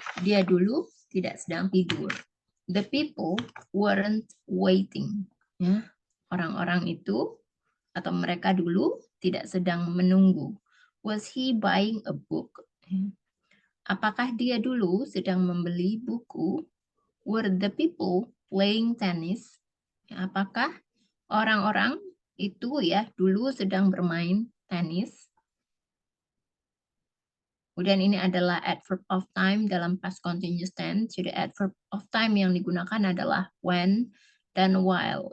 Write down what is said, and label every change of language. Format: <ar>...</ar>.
<id>Dia dulu tidak sedang tidur.</id> <en>The people weren't waiting.</en> <id>Ya, orang-orang itu atau mereka dulu tidak sedang menunggu.</id> <en>Was he buying a book?</en> <id>Apakah dia dulu sedang membeli buku?</id> <en>Were the people playing tennis?</en> <id>Apakah orang-orang itu ya dulu sedang bermain tenis? Kemudian ini adalah adverb of time dalam past continuous tense. Jadi adverb of time yang digunakan adalah when dan while.</id>